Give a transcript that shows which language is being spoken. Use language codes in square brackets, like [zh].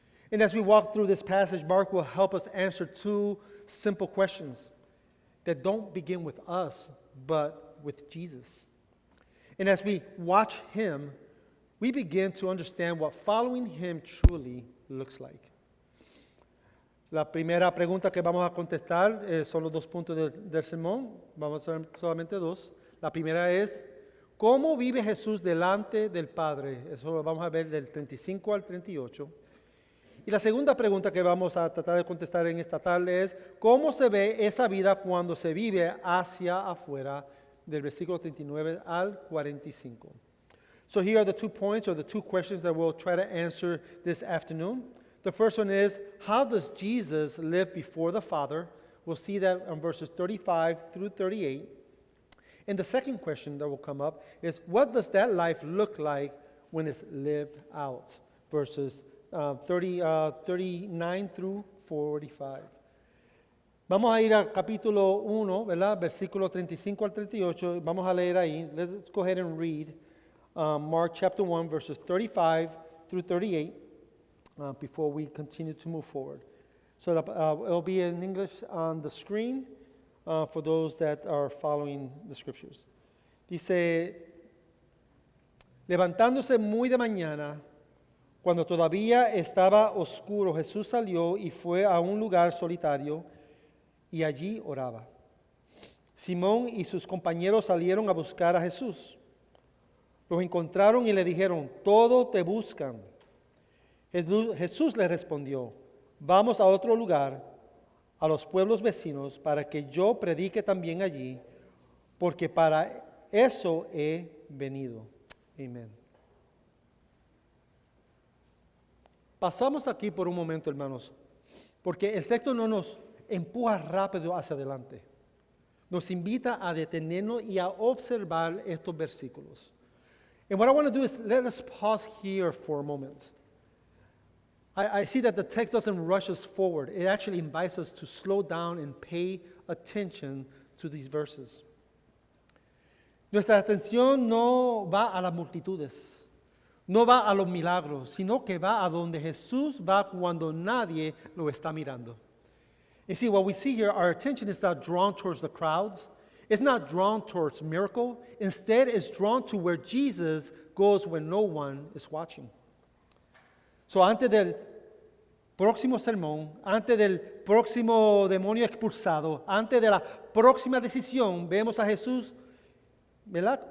[en] And as we walk through this passage, Mark will help us answer two simple questions that don't begin with us, but with Jesus. And as we watch Him, we begin to understand what following Him truly looks like. [es] La primera pregunta que vamos a contestar son los dos puntos del sermón. Vamos a hacer solamente dos. La primera es, ¿cómo vive Jesús delante del Padre? Eso lo vamos a ver del 35 al 38. Y la segunda pregunta que vamos a tratar de contestar en esta tarde es, ¿cómo se ve esa vida cuando se vive hacia afuera? Del versículo 39 al 45. [en] So here are the 2 points, or the 2 questions that we'll try to answer this afternoon. The first one is, how does Jesus live before the Father? We'll see that on verses 35 through 38. And the second question that will come up is, what does that life look like when it's lived out? Verses 39 through 45. [es] Vamos a ir al capítulo 1, ¿verdad? Versículo 35 al 38. Vamos a leer ahí. [en] Let's go ahead and read Mark chapter 1, verses 35 through 38 before we continue to move forward. So it'll be in English on the screen for those that are following the scriptures. [es] Dice, levantándose muy de mañana, cuando todavía estaba oscuro, Jesús salió y fue a un lugar solitario y allí oraba. Simón y sus compañeros salieron a buscar a Jesús. Los encontraron y le dijeron, todos te buscan. Jesús les respondió, vamos a otro lugar, a los pueblos vecinos, para que yo predique también allí, porque para eso he venido. Amén. Pasamos aquí por un momento, hermanos, porque el texto no nos empuja rápido hacia adelante. Nos invita a detenernos y a observar estos versículos. [en] And what I want to do is let us pause here for a moment. I see that the text doesn't rush us forward. It actually invites us to slow down and pay attention to these verses. [es] Nuestra atención no va a las multitudes. no va a los milagros, sino que va a donde Jesús va cuando nadie lo está mirando. [en] You see, what we see here, our attention is not drawn towards the crowds. It's not drawn towards miracle. Instead, it's drawn to where Jesus goes when no one is watching. [es] So, antes del próximo sermón, antes del próximo demonio expulsado, antes de la próxima decisión, vemos a Jesús, ¿verdad?